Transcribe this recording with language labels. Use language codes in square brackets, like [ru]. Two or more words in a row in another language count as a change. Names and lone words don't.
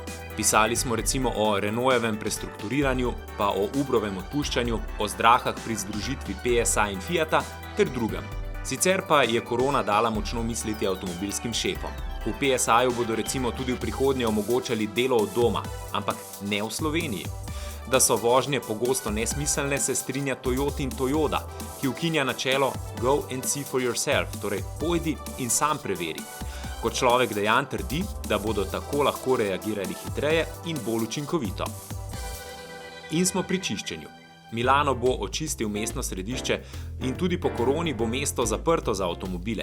[sl] Pisali smo recimo o Renaultovem prestrukturiranju, pa o Ubrovem odpuščanju, o zdrahah pri združitvi PSA in Fiata ter drugem. Sicer pa je korona dala močno misliti avtomobilskim šefom. V PSA-ju bodo recimo tudi v prihodnje omogočali delo od doma, ampak ne v Sloveniji. Da so vožnje pogosto nesmiselne, se strinja Toyota in Toyota. ki ukinja načelo [en] go and see for yourself, [sl] torej pojdi in sam preveri. Kot človek dejanj trdi, da bodo tako lahko reagirali hitreje in bolj učinkovito. In smo pri čiščenju. Milano bo očistil mestno središče in tudi po koroni bo mesto zaprto za avtomobile.